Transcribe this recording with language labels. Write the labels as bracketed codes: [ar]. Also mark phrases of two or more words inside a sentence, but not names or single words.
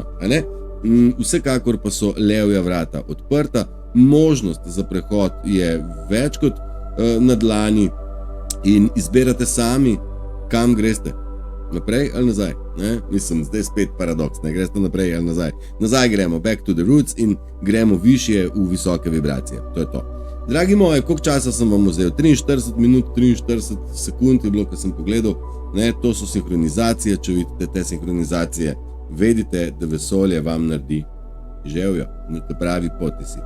[sl] Vsekakor pa so levja vrata odprta, možnost za prehod je več kot na dlani in izberate sami, kam greste. Naprej ali nazaj? Mislim, zdaj spet paradoks, ne greste naprej ali nazaj. Nazaj gremo, [en] back to the roots [sl] in gremo višje v visoke vibracije. To je to. Dragi moji, koliko časa sem vam vzel? 43 minut, 43 sekund je bilo, ko sem pogledal. To so sinhronizacije, če vidite te sinhronizacije, vedite, da vesolje vam naredi željo, na te pravi poti si.